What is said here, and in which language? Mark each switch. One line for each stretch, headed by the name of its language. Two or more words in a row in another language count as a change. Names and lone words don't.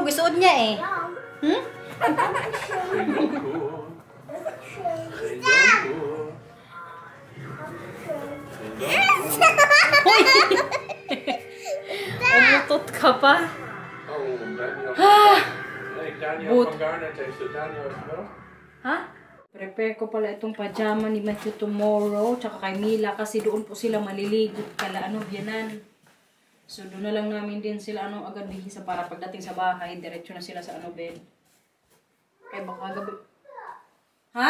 Filipino: Isuod niya, eh. Hmm? Hoy! Umutot ka pa.
Dutch: Daniel van Garnet heeft het. Daniel heeft het wel.
Filipino: Ha? Prepare ko pala itong pajama ni Matthew tomorrow, tsaka kay Mila, kasi doon po sila maliligo kala Biyanan. So doon na lang namin din sila agad bihisa para pagdating sa bahay, diretso na sila sa bed. Kaya baka gabi. Ha?